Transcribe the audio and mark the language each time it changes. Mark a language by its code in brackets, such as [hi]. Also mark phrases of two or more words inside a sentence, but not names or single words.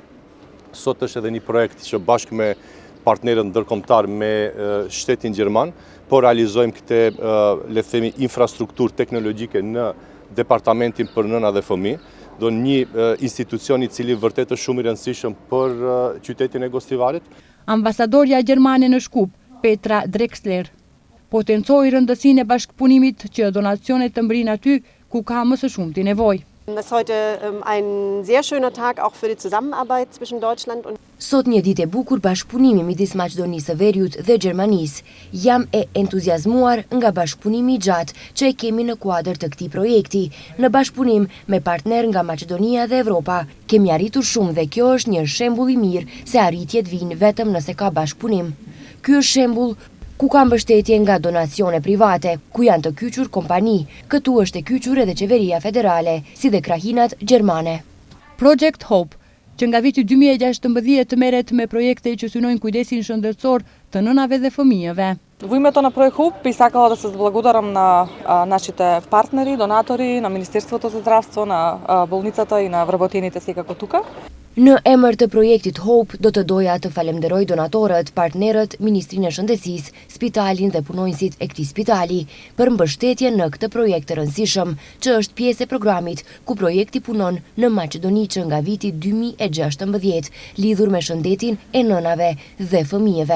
[sq] Sot është edhe një projekt që bashkë me partnerët ndërkombëtar me shtetin gjerman, po realizojmë këtë, le të themi, infrastrukturë teknologjike në departamentin për nëna dhe fëmijë, do një institucion i cili vërtet është shumë i rëndësishëm për qytetin e Gostivarit. Ambasadorja gjermane në Shkup, Petra Drexler, potencoi rëndësinë e bashkëpunimit që donacionet të mbrin aty ku ka më së shumti nevojë. [de] Es ist heute ein sehr schöner Tag auch für die Zusammenarbeit zwischen Deutschland und [sq] Sot një ditë e bukur bashkëpunimi midis Maqedonisë së Veriut dhe Gjermanisë. Jam e entuziazmuar nga bashkëpunimi i gjatë që e kemi në kuadër të këtij projekti, në bashkëpunim me partner nga Maqedonia dhe Evropa. Kemi arritur shumë dhe kjo është një shembull i mirë se arritjet vijnë vetëm nëse ka bashkëpunim. Ky është shembull ku ka mbështetje nga donacione private, ku janë të kyçur kompani. Këtu është e kyçur edhe qeveria federale, si dhe krahinat gjermane. Projekt Hope, që nga viti 2016 merret me projekte që synojnë kujdesin shëndetësor të nënave dhe fëmijëve. [mk] Во името на Проект Hope би сакала да се благодарам на нашите партнери, донатори, на Министерството за здравство, на болницата и на вработените секако тука. [sq] Në emër të projektit Hope, do të doja të falemderoj donatorët, partnerët, Ministrinë e Shëndetësisë, spitalin dhe punonjësit e këtij spitali për mbështetjen në këtë projekt të rëndësishëm, që është pjesë e programit ku projekti punon në Maqedoni që nga viti 2016, lidhur me shëndetin e nënave dhe fëmijëve.